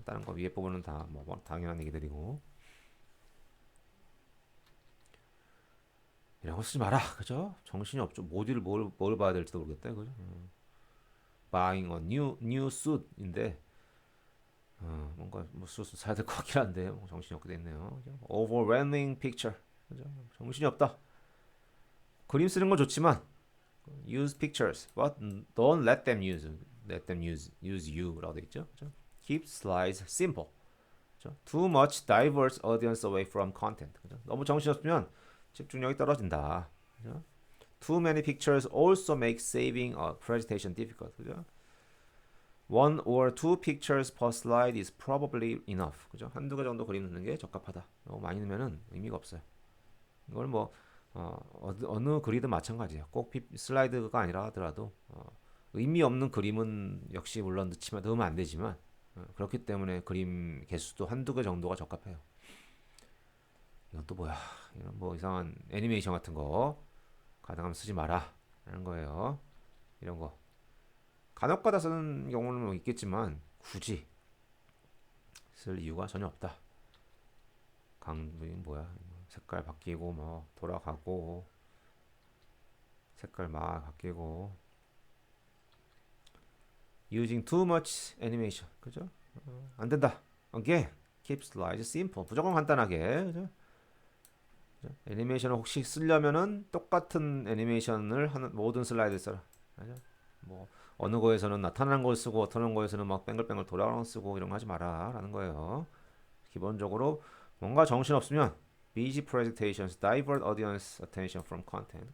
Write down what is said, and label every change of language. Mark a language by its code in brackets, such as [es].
[ko] 다른 거 위에 부분은 다 뭐 당연한 얘기들이고 이런 거 쓰지 마라. 그죠? 정신이 없죠. 뭘 봐야 될지도 모르겠다. 그죠? Buying a new suit 인데 뭔가 뭐 수수 사야 될 것 같긴 한데 뭐 정신이 없게 됐네요. 그죠? Overwhelming picture. 그죠? 정신이 없다. [en] 그림 쓰는 건 좋지만 use pictures, but don't let them use you 라고 돼 있죠. 그죠? Keep slides simple. 그죠? Too much diverts audience away from content. [ko] 그죠? 너무 정신없으면 집중력이 떨어진다. 그죠? [en] Too many pictures also make saving a presentation difficult. [ko] 그죠? [en] One or two pictures per slide is probably enough. [ko] 그죠? 한두 개 정도 그림 넣는 게 적합하다. 너무 많이 넣으면은 의미가 없어요. 이걸 뭐 어느 글이든 마찬가지예요. 꼭 슬라이드가 아니라 하더라도 의미 없는 그림은 역시 물론 넣으면 안 되지만 그렇기 때문에 그림 개수도 한두 개 정도가 적합해요. 이건 또 뭐야? 이런 뭐 이상한 애니메이션 같은 거 가능하면 쓰지 마라 라는 거예요. 이런 거 간혹가다 쓰는 경우는 뭐 있겠지만 굳이 쓸 이유가 전혀 없다. 뭐야? 색깔 바뀌고 뭐 돌아가고 색깔 막 바뀌고 using too much animation. 그죠? 안 된다. [en] Again, keep slides simple. [ko] 무조건 간단하게. 그죠? 애니메이션을 혹시 쓰려면은 똑같은 애니메이션을 하는 모든 슬라이드 써라. 그죠? 뭐 어느 거에서는 나타나는 걸 쓰고 어떤 거에서는 막 뱅글뱅글 돌아가는 거 쓰고 이런 거 하지 마라 라는 거예요. [en] 기본적으로 뭔가 정신 없으면 busy presentations divert audience attention from content.